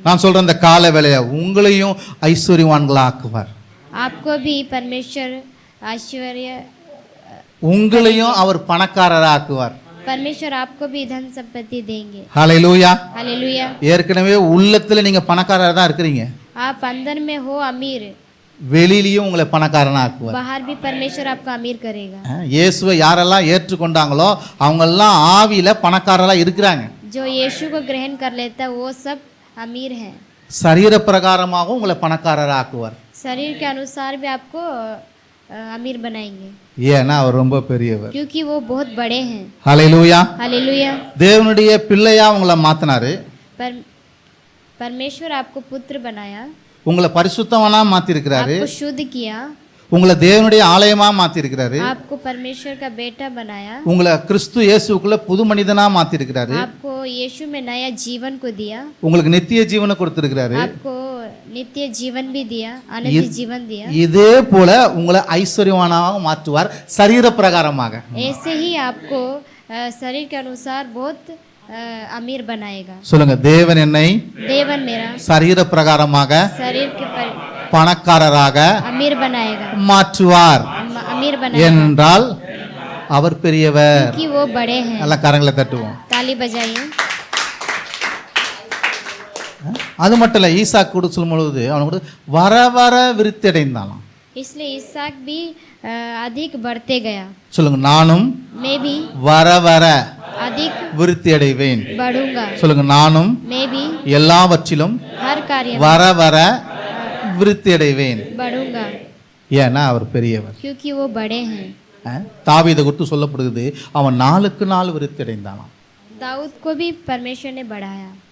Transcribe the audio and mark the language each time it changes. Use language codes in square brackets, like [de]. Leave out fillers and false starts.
[ta] நான் சொல்றேன், இந்த கால வேலையை உங்களையும் ஐஸ்வர்யவான்களா ஆக்குவார். [hi] आपको भी परमेश्वर ऐश्वर्य [ta] உங்களையும் அவர் பணக்காரராக்குவார். [hi] परमेश्वर आपको भी धन संपत्ति देंगे। [ta] ஹalleluya. [hi] हालेलुया। [ta] ஏற்கனவே உள்ளத்துல நீங்க பணக்காரரா தான் இருக்கிறீங்க. [hi] आप अंदर में हो अमीर, [ta] வெளியிலயும் உங்களை பணக்காரனா ஆக்குவார். [hi] बाहर भी परमेश्वर आपको अमीर करेगा। [ta] இயேசுவை யாரெல்லாம் ஏற்றுக்கொண்டாங்களோ அவங்க எல்லாம் ஆவியில பணக்காரரா இருக்கிறாங்க. [hi] जो यीशु को ग्रहण कर लेता है वो सब अमीर हैं। [ta] சரீர பிரகாரமாகவும் உங்களை பணக்காரரா ஆக்குவார். [hi] शरीर के अनुसार भी आपको अमीर बनाएंगे, [ta] ஏன்னா அவர் ரொம்ப பெரியவர். [hi] क्योंकि वो बहुत बड़े हैं। [ta] ஹalleluya. [hi] हालेलुया। [ta] தேவனுடைய பிள்ளையா உங்களை மாத்தினாரு. [hi] परमेश्वर आपको पुत्र बनाया, [ta] உங்களை பரிசுத்தவனா மாத்தி இருக்கிறாரு. [hi] आपको शुद्ध किया, [ta] உங்களை தேவனுடைய ஆலயமா மாத்தி இருக்கிறாரு. [hi] आपको परमेश्वर का बेटा बनाया, [ta] உங்களை கிறிஸ்து இயேசுக்குள்ள புது மனிதனா மாத்தி இருக்கிறாரு. [hi] आपको यीशु में नया जीवन को दिया, [ta] உங்களுக்கு நித்திய ஜீவனை கொடுத்திருக்கிறாரு. [hi] आपको नित्य जीवन भी दिया, अनंत जीवन दिया। [ta] இதே போல உங்களை ஐஸ்வர்யவானாக மாற்றுவார் சரீர பிரகாரமாக. [hi] ऐसे ही आपको शरीर के अनुसार बहुत अमीर बनाएगा। [ta] சொல்லுங்க, தேவன் என்னை [hi] देवन मेरा [ta] சரீர பிரகாரமாக [hi] शरीर के [ta] பணக்காரராக [hi] अमीर बनाएगा, [ta] மாற்றுவார் [hi] अमीर बनाएगा, [ta] என்றால் அவர் பெரியவர். [hi] क्योंकि वो बड़े हैं। [ta] நல்ல கரங்களை தட்டுவோம். [hi] ताली बजाइए। [ta] அது மட்டும் இல்ல, ஈசாக்கு கூட சொல்லும் பொழுது அவனுக்கு வர வர விருத்தி அடைந்தாலாம். [hi] इसलिए इसहाक भी अधिक बढ़ते गया। [ta] சொல்லுங்க, நானும் [hi] मैं भी [ta] வர வர [hi] अधिक [ta] விருத்தி அடைவேன். [hi] बढ़ूंगा। [ta] சொல்லுங்க, நானும் [hi] मैं भी [ta] எல்லாவற்றிலும் [hi] हर कार्य में [ta] வர வர விருத்தி அடைவேன். [hi] बढ़ूंगा, [ta] ஏன்னா அவர் பெரியவர். [hi] क्योंकि वो बड़े हैं। [ta] தாவீதை குறித்து சொல்லப்படுகிறது, அவன் நாளுக்கு நாள் விருத்தி அடைந்தானாம். [hi] दाऊद को भी परमेश्वर ने बढ़ाया,